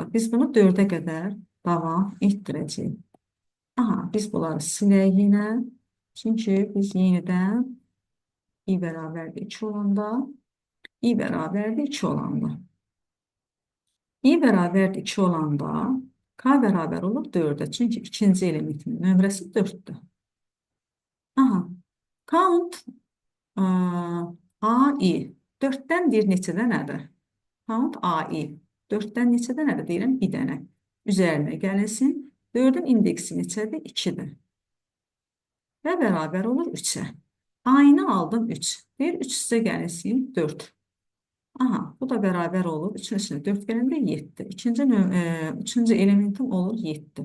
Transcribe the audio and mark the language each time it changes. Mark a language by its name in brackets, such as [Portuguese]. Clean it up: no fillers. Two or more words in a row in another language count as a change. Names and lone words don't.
[Azerbaijani] Biz bunu 4'ə qədər davam etdirəcəyik. Aha, biz bunları silək yenə. Çünki biz yenidən i bərabərdir 2 olanda, i bərabərdir 2 olanda. I bərabərdir 2 olanda k bərabər olur 4'ə. Çünki ikinci elementin nömrəsi 4'dür. Aha, count a-i 4'dən deyir neçədənədir? Count a-i 4'dən neçədənədir? Deyirəm 1 dənə. Üzərinə gəlinsin. 4'ün indeksi neçədir? 2'dir. Və bərabər olur 3'ə. A-ini aldım 3. Deyir 3 üstə gəlinsin 4. Aha, bu da bərabər olur. 3'ün üstünə 4 gələndə 7. Üçüncü elementim olur 7.